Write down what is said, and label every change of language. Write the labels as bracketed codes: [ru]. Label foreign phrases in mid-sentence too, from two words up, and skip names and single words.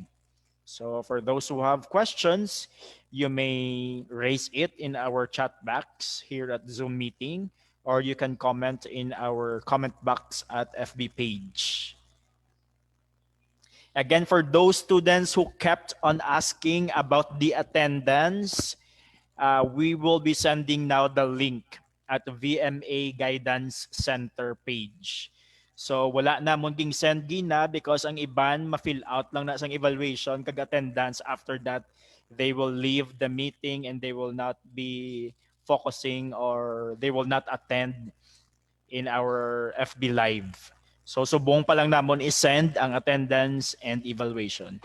[en] So for those who have questions, you may raise it in our chat box here at Zoom meeting, or you can comment in our comment box at FB page. Again, for those students who kept on asking about the attendance, we will be sending now the link at VMA Guidance Center page. [hil] So wala na mong ging send gina because ang iban ma-fill out lang na sang evaluation kag attendance. [en] After that, they will leave the meeting and they will not be focusing or they will not attend in our FB Live. [hil] So subong pa lang namon i-send ang [en] attendance and evaluation.